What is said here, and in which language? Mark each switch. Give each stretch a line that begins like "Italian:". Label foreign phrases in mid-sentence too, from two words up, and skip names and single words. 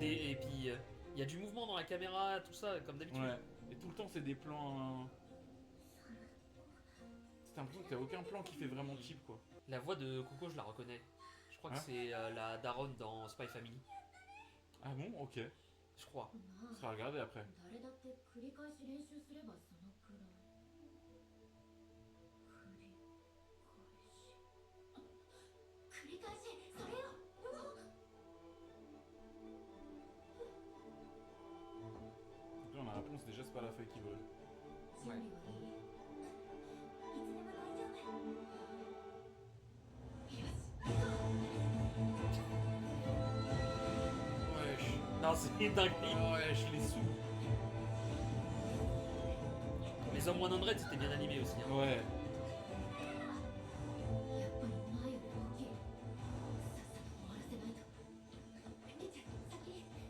French: Et puis, il y a du mouvement dans la caméra, tout ça, comme d'habitude. Ouais. Et tout le temps, c'est des plans. C'est l'impression que t'as aucun plan qui fait vraiment cheap quoi. La voix de Coco, je la reconnais. Je crois que Hein c'est la daronne dans Spy Family. Ah bon, ok. Je crois. On sera regardé après.
Japanese: 誰だって繰り返し練習すればそのくらい。繰り返しそれよ。
French: Donc là, on a la réponse, déjà, c'est pas la feuille qui vole.
Japanese: 準備はいい。いつでも大丈夫。よし。
French: Wesh. Non, c'est une dinguerie. Wesh, les sous. Les hommes 100 c'était bien animé aussi. Hein. Ouais.
Japanese: やっぱり前より大きい。さっさと終わらせないと。兄ちゃん、先に。